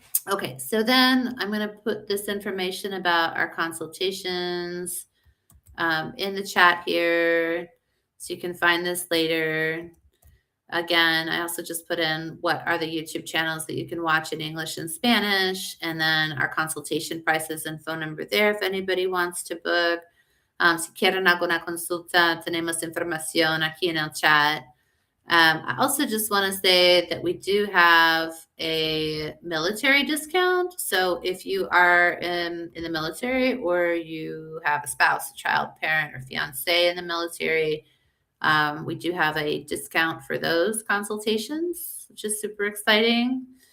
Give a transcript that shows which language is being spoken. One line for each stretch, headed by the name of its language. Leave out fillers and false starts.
English: Okay, so then I'm going to put this information about our consultations in the chat here, so you can find this later. Again, I also just put in what are the YouTube channels that you can watch in English and Spanish, and then our consultation prices and phone number there if anybody wants to book.
Spanish: Si quieren alguna consulta, tenemos información aquí en el chat.
English: I also just want to say that we do have a military discount. So if you are in the military, or you have a spouse, a child, parent, or fiance in the military, we do have a discount for those consultations, which is super exciting.